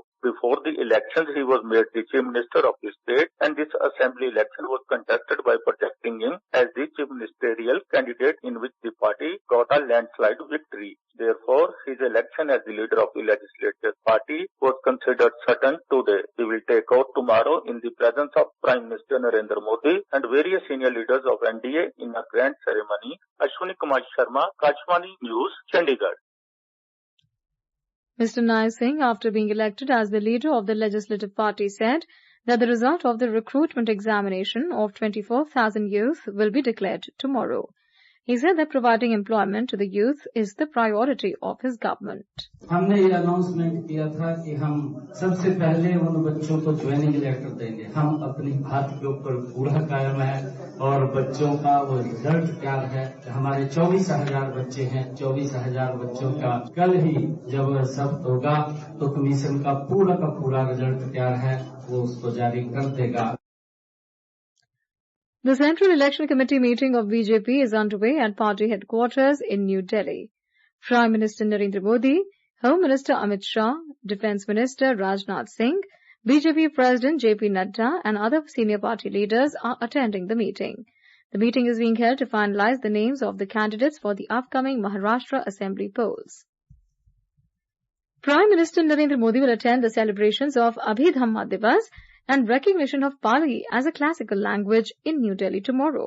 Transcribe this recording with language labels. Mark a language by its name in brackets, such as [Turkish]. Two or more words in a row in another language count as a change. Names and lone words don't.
[English] Before the elections, he was made the Chief Minister of the state, and this assembly election was contested by projecting him as the Chief Ministerial candidate, in which the party got a landslide victory. Therefore, his election as the leader of the Legislative Party was considered certain today. He will take oath tomorrow in the presence of Prime Minister Narendra Modi and various senior leaders of NDA in a grand ceremony. Ashwini Kumar Sharma, Kashmani News, Chandigarh. Mr. Nayab Singh, after being elected as the leader of the Legislative Party, said that the result of the recruitment examination of 24,000 youth will be declared tomorrow. He said that providing employment to the youth is the priority of his government. [Hindi] हमने ये अनाउंसमेंट किया था कि हम सबसे पहले उन बच्चों को [English] joining letter [Hindi] देंगे। हम अपनी बात के ऊपर पूरा कायम है और बच्चों का वो रिजल्ट तैयार है। हमारे 24,000 बच्चे हैं। 24,000 बच्चों का कल ही जब सब होगा तो कमीशन का पूरा रिजल्ट तैयार है, वो उसको जारी कर देगा। [English] The Central Election Committee meeting of BJP is underway at party headquarters in New Delhi. Prime Minister Narendra Modi, Home Minister Amit Shah, Defence Minister Rajnath Singh, BJP President JP Nadda and other senior party leaders are attending the meeting. The meeting is being held to finalize the names of the candidates for the upcoming Maharashtra Assembly polls. Prime Minister Narendra Modi will attend the celebrations of Abhidhamma Divas and recognition of Pali as a classical language in New Delhi tomorrow.